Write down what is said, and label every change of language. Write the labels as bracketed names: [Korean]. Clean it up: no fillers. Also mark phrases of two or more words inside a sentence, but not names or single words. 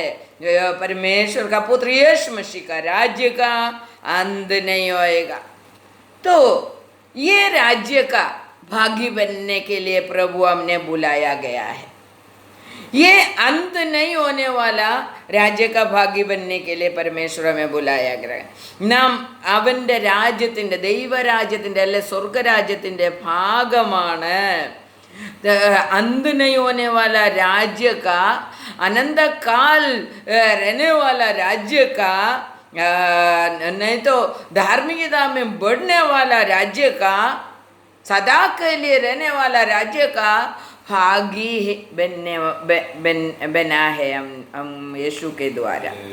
[Hindi] परमेश्वर का पुत्र यीशु मसीह का राज्य का अंत नहीं होएगा। तो ये राज्य का भागी बनने के लिए प्रभु हमने बुलाया गया है। ये अंत नहीं होने वाला राज्य का भागी बनने के लिए परमेश्वर हमें बुलाया गया। [Malayalam] നാം അവൻ്റെ രാജ്യത്തിൻ്റെ ദൈവരാജ്യത്തിൻ്റെ അല്ലെ സ്വർഗരാജ്യത്തിൻ്റെ ഭാഗമാണ്। [Hindi] अंत नहीं होने वाला राज्य का, अनंत काल रहने वाला राज्य का, नहीं तो धार्मिकता में बढ़ने वाला राज्य का, सदा के लिए रहने वाला राज्य का भागी बना है हम यीशु के द्वारा।